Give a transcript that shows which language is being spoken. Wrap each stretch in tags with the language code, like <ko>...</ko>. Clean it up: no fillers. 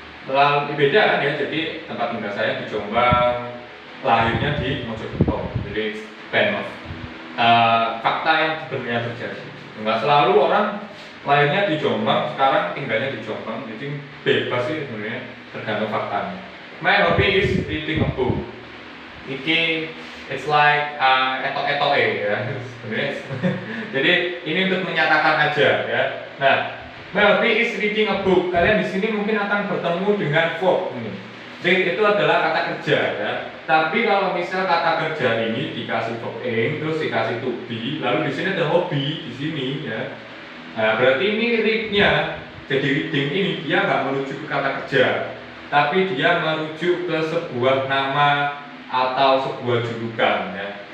<id>Lalu beda kan ya, jadi tempat tinggal saya di Jombang, lahirnya di Mojokerto. Jadi pen fakta yang sebenarnya terjadi. Nggak selalu orang lahirnya di Jombang, sekarang tinggalnya di Jombang. Jadi bebas sih sebenarnya, tergantung faktanya.</id> <en>My hobby is reading a book. It's like</en> <id>etok-etok ya sebenarnya. Jadi ini untuk menyatakan aja ya. Nah,</id> <en>my hobby is reading a book.</en> <id>Kalian di sini mungkin akan bertemu dengan verb ini. Read itu adalah kata kerja ya. Tapi kalau misal kata kerja ini dikasih verb ing, terus dikasih to be, lalu di sini ada hobby di sini ya. Nah, berarti ini read-nya, jadi reading ini dia nggak merujuk ke kata kerja, tapi dia merujuk ke sebuah nama atau sebuah julukan ya.</id>